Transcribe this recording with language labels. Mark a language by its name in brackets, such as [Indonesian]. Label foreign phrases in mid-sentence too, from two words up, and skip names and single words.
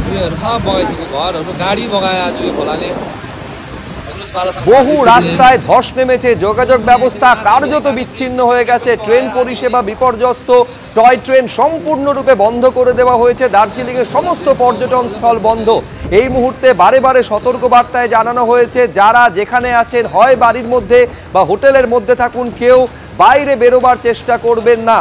[Nepali] उयोहरू सब बगाइसक्यो, घरहरू गाडी बगाए आज यो खोलाले। [Bangla] বহু রাস্তায় ধস নেমেছে, যোগাযোগ ব্যবস্থা কার্যত বিচ্ছিন্ন হয়ে গেছে, ট্রেন পরিষেবা বিপর্যস্ত, টয় ট্রেন সম্পূর্ণরূপে বন্ধ করে দেওয়া হয়েছে, দার্জিলিংয়ের সমস্ত পর্যটন স্থল বন্ধ। এই মুহূর্তে বারে বারে সতর্ক বার্তায় জানানো হয়েছে যারা যেখানে আছেন হয় বাড়ির মধ্যে বা হোটেলের মধ্যে থাকুন, কেউ বাইরে বেরোবার চেষ্টা করবেন না।